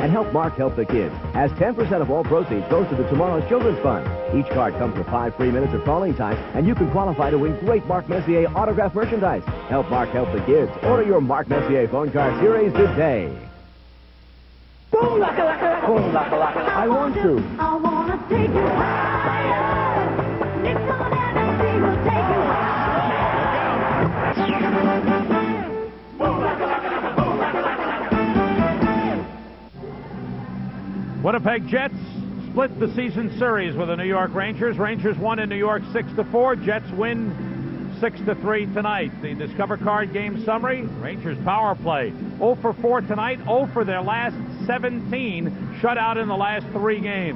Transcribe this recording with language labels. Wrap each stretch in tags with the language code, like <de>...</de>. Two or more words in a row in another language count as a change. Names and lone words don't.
<en>And help Mark help the kids, as 10% of all proceeds goes to the Tomorrow's Children's Fund. Each card comes with 5 free minutes of calling time, and you can qualify to win great Mark Messier autographed merchandise. Help Mark help the kids. Order your Mark Messier phone card series today. Boom, laka, laka, boom, laka, laka. I want to. I want to take you higher. Nixon Energy will take you higher. Boom, laka, laka, boom, laka, laka. Winnipeg Jets split the season series with the New York Rangers. Rangers won in New York 6-4. Jets win 6-3 tonight. The Discover Card game summary: Rangers power play 0 for 4 tonight, 0 for their last 17, shut out in the last 3 games.</en>